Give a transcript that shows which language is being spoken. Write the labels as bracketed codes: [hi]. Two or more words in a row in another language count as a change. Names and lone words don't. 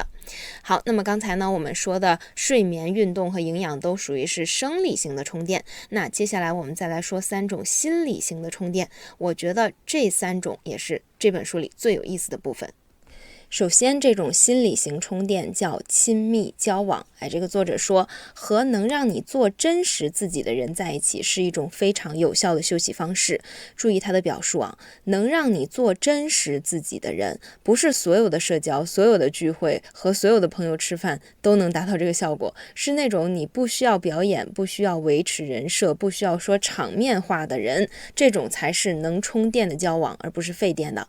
[zh] 好，那麼剛才呢我們說的睡眠、運動和營養都屬於是生理型的充電，那接下來我們再來說3種心理型的充電，我覺得這3種也是這本書裡最有意思的部分。首先，這種心理型充電叫親密交往。這個作者說，和能讓你做真實自己的人在一起是一種非常有效的休息方式。注意他的表述啊，能讓你做真實自己的人，不是所有的社交、所有的聚會和所有的朋友吃飯都能達到這個效果，是那種你不需要表演、不需要維持人設、不需要說場面話的人，這種才是能充電的交往，而不是廢電的。